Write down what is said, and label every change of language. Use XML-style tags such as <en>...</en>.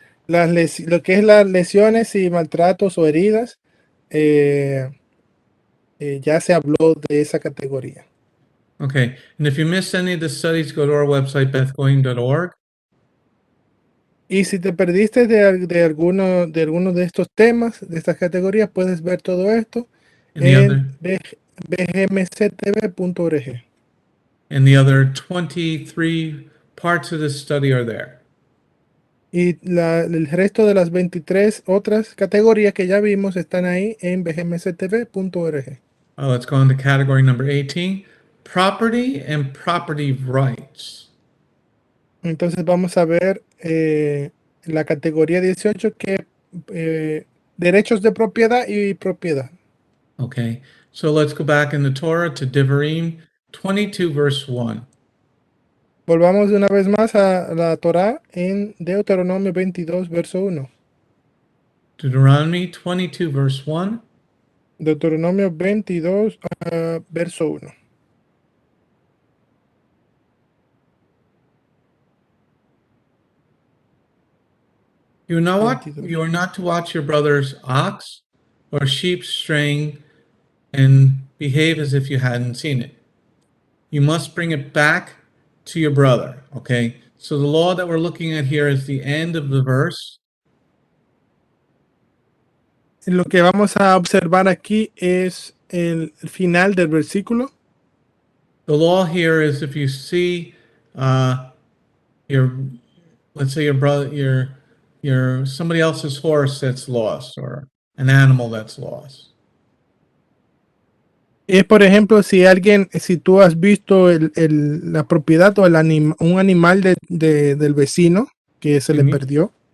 <es>Lo que es las lesiones y maltratos o heridas, ya se habló de esa categoría.</es> <en>Okay, and if you missed any of the studies, go to our website, bethgoyim.org.</en> <es>Y si te perdiste de alguno de estos temas, de estas categorías, puedes ver todo esto</es> <en>And the other,</en> <es>en bgmctv.org.</es> <en>and the other 23 parts of this study are there.</en> <es>Y el resto de las 23 otras categorías que ya vimos están ahí en bgmctv.org.</es> <en>Let's go on to category number 18, property and property rights.</en> <es>Entonces vamos a ver la categoría 18, que derechos de propiedad y propiedad.</es> <en>Okay, so let's go back in the Torah to Devarim 22, verse 1.</en> <es>Volvamos de una vez más a la Torá en Deuteronomio 22, verso 1.</es> <en>Deuteronomy 22, verse 1.</en> <es>Deuteronomio 22, verso 1.</es> <en>You are 22. not to watch your brother's ox or sheep straying and behave as if you hadn't seen it. You must bring it back to your brother, okay? So the law that we're looking at here is the end of the verse.</en> <es>Lo que vamos a observar aquí es el final del versículo.</es> <en>The law here is if you see let's say your brother, your somebody else's horse that's lost or an animal that's lost.</en> <es>Es, por ejemplo, si tú has visto la propiedad o un animal del vecino que se le perdió.</es>